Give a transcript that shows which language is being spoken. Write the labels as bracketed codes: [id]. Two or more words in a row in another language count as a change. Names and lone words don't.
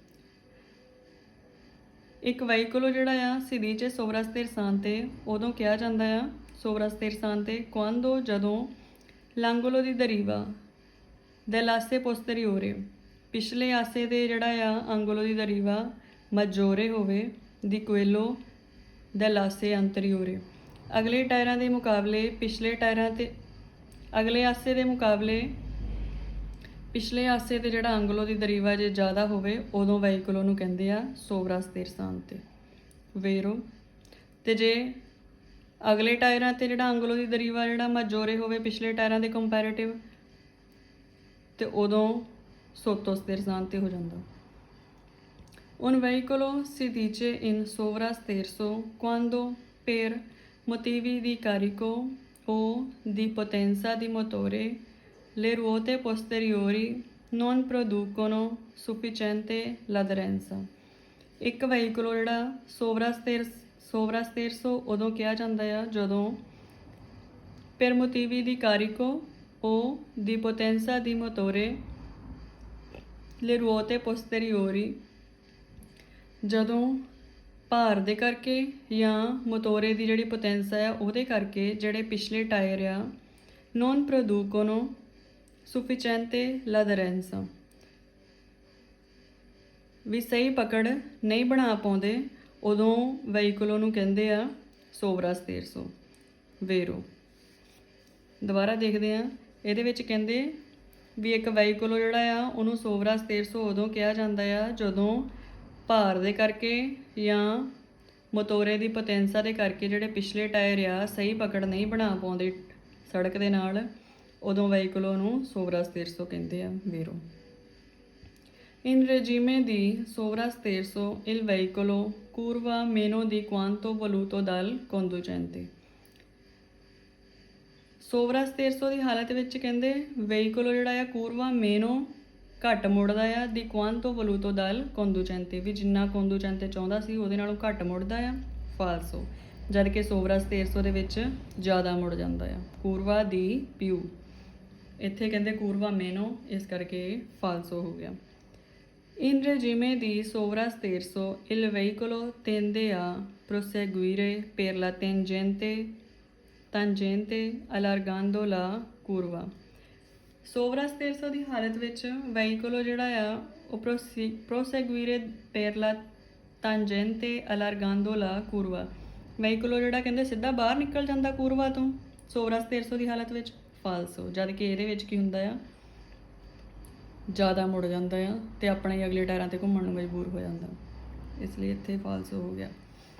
[pa] ਇੱਕ ਵੈਹੀਕਲੋ ਜਿਹੜਾ ਆ [it] si dice sovrasterzante [pa] ਉਦੋਂ ਕਿਹਾ ਜਾਂਦਾ ਆ ਸੋਵਰਾਸਤੇਰਸਾਂਤੇ quando ਜਦੋਂ [it] l'angolo di deriva dell'asse posteriore [pa] ਪਿਛਲੇ ਆਸੇ ਦੇ ਜਿਹੜਾ ਆ [it] angolo di deriva maggiore [pa] ਹੋਵੇ [it] di quello dell'asse anteriore [pa] ਅਗਲੇ ਟਾਇਰਾਂ ਦੇ ਮੁਕਾਬਲੇ ਪਿਛਲੇ ਟਾਇਰਾਂ ਤੇ ਅਗਲੇ ਆਸੇ ਦੇ ਮੁਕਾਬਲੇ ਪਿਛਲੇ ਆਸੇ ਤੇ ਜਿਹੜਾ [it] angolo di deriva [pa] ਜੇ ਜ਼ਿਆਦਾ ਹੋਵੇ ਉਦੋਂ ਵੈਹੀਕਲੋ ਨੂੰ ਕਹਿੰਦੇ ਆ [it] sovra sterzante. [pa] Vero. ਤੇ ਜੇ ਅਗਲੇ ਟਾਇਰਾਂ ਤੇ ਜਿਹੜਾ [it] angolo di deriva [pa] ਜਿਹੜਾ ਮਜੋਰੇ ਹੋਵੇ ਪਿਛਲੇ ਟਾਇਰਾਂ ਦੇ ਕੰਪੈਰੀਟਿਵ ਤੇ ਉਦੋਂ [it] sotto sterzante [pa] ਹੋ ਜਾਂਦਾ। [it] Un veicolo si dice in sovrasterzo quando per motivi di carico o di potenza di motore le ruote posteriori non producono sufficiente l'aderenza। [pa] ਇੱਕ ਵੈਹੀਕਲੋ ਜਿਹੜਾ ਸੋਵਰਾਸਤੇਰਸੋ ਉਦੋਂ ਕਿਹਾ ਜਾਂਦਾ ਆ ਜਦੋਂ [it] per motivi di carico o di potenza di motore le ruote posteriori [pa] ਜਦੋਂ ਭਾਰ ਦੇ ਕਰਕੇ ਜਾਂ ਮੋਟੋਰੇ ਦੀ ਜਿਹੜੀ ਪੋਟੈਂਸ ਹੈ ਉਹਦੇ ਕਰਕੇ ਜਿਹੜੇ ਪਿਛਲੇ ਟਾਇਰ ਆ [it] non producono sufficiente l'aderenza [pa] ਵੀ ਸਹੀ ਪਕੜ ਨਹੀਂ ਬਣਾ ਪਾਉਂਦੇ ਉਦੋਂ ਵੈਹੀਕਲੋ ਨੂੰ ਕਹਿੰਦੇ ਆ [it] sovra sterzo. [pa] Vero. ਦੁਬਾਰਾ ਦੇਖਦੇ ਆ ਇਹਦੇ ਵਿੱਚ ਕਹਿੰਦੇ ਵੀ ਇੱਕ ਵਹੀਕਲ ਜਿਹੜਾ ਆ ਉਹਨੂੰ [it] sovra sterzo [pa] ਉਦੋਂ ਕਿਹਾ ਜਾਂਦਾ ਆ ਜਦੋਂ ਭਾਰ ਦੇ ਕਰਕੇ ਜਾਂ ਮੋਟੋਰੇ ਦੀ ਪੋਟੈਂਸਾ ਦੇ ਕਰਕੇ ਜਿਹੜੇ ਪਿਛਲੇ ਟਾਇਰ ਆ ਸਹੀ ਪਕੜ ਨਹੀਂ ਬਣਾ ਪਾਉਂਦੇ ਸੜਕ ਦੇ ਨਾਲ, ਉਦੋਂ ਵਹੀਕਲੋਂ ਨੂੰ [it] sovra sterzo [pa] ਕਹਿੰਦੇ ਆ ਵੀਰੋ। [it] In regime di sovrasterzo il veicolo curva meno di quanto voluto dal conducente। [pa] ਸੋਵਰਾਸਤੇਰਸੋ ਦੀ ਹਾਲਤ ਵਿੱਚ ਕਹਿੰਦੇ ਵਹੀਕਲ ਜਿਹੜਾ ਆ [it] curva meno [pa] ਘੱਟ ਮੁੜਦਾ ਆ [it] di quanto voluto dal conducente, [pa] ਵੀ ਜਿੰਨਾ ਕੋਂਦੂਚੈਂਤੇ ਚਾਹੁੰਦਾ ਸੀ ਉਹਦੇ ਨਾਲੋਂ ਘੱਟ ਮੁੜਦਾ ਆ ਫਾਲਸੋ, ਜਦ ਕਿ ਸੋਵਰਾਸਤੇਰਸੋ ਦੇ ਵਿੱਚ ਜ਼ਿਆਦਾ ਮੁੜ ਜਾਂਦਾ ਆ। [it] curva di più, [pa] ਇੱਥੇ ਕਹਿੰਦੇ [it] curva meno, [pa] ਇਸ ਕਰਕੇ ਫਾਲਸੋ ਹੋ ਗਿਆ। [it] In regime di sovrasterzo il veicolo tende a proseguire per la tangente allargando la curva। [pa] ਸੋਵਰਾਸਤੇਰਸੋ ਦੀ ਹਾਲਤ ਵਿੱਚ ਵਹੀਕਲ ਜਿਹੜਾ ਆ ਉਹ [it] proseguire per la tangente allargando la curva, [pa] ਵਹੀਕਲ ਜਿਹੜਾ ਕਹਿੰਦੇ ਸਿੱਧਾ ਬਾਹਰ ਨਿਕਲ ਜਾਂਦਾ ਕੂਰਵਾ ਤੋਂ ਸੋਵਰਾਸਤੇਰਸੋ ਦੀ ਹਾਲਤ ਵਿੱਚ ਫਾਲਸੋ, ਜਦ ਕਿ ਇਹਦੇ ਵਿੱਚ ਕੀ ਹੁੰਦਾ ਆ ਜ਼ਿਆਦਾ ਮੁੜ ਜਾਂਦਾ ਆ ਤੇ ਆਪਣੇ ਅਗਲੇ ਟਾਇਰਾਂ ਤੇ ਘੁੰਮਣ ਨੂੰ ਮਜਬੂਰ ਹੋ ਜਾਂਦਾ, ਇਸ ਲਈ ਇੱਥੇ ਫਾਲਸੋ ਹੋ ਗਿਆ।